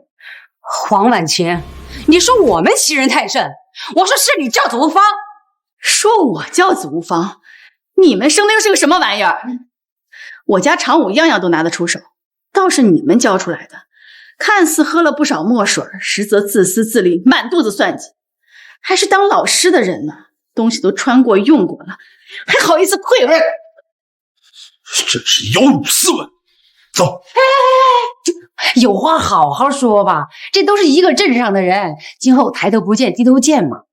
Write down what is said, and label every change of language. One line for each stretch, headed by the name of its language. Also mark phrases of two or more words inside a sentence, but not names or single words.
Chinese: 黃婉晴，你說我們欺人太甚，我說是你教子無方。說我教子無方，你們生的又是個什麼玩意兒？我家常武樣樣都拿得出手，倒是你們教出來的，看似喝了不少墨水，實則自私自利，滿肚子算計，還是當老師的人呢，東西都穿過用過了，還好意思匱額？真是有辱斯文。走。有話好好說吧，這都是一個鎮上的人，今後抬頭不見低頭見嘛。